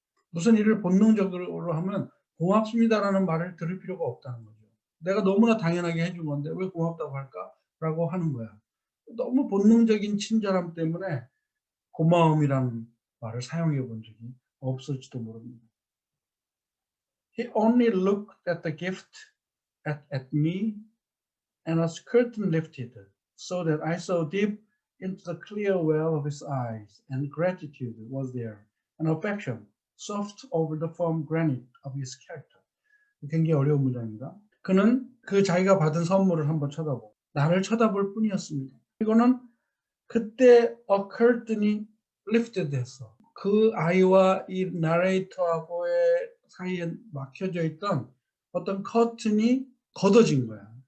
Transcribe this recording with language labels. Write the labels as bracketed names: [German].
[Korean] 무슨 일을 본능적으로 하면 고맙습니다라는 말을 들을 필요가 없다는 거죠. 내가 너무나 당연하게 해준 건데 왜 고맙다고 할까라고 하는 거야. 너무 본능적인 친절함 때문에 고마움이라는 말을 사용해 본 적이 없을지도 모릅니다. [English] He only looked at the gift at me and a curtain lifted so that I saw deep into the clear well of his eyes, and gratitude was there, and affection soft over the firm granite of his character. [Korean] 굉장히 어려운 문장입니다. 그는 그 자기가 받은 선물을 한번 쳐다보고 나를 쳐다볼 뿐이었습니다. 이거는 그때 curtain이 lifted 했어. 그 아이와 이 나레이터하고의 사이에 막혀져 있던 어떤 커튼이 걷어진 거야.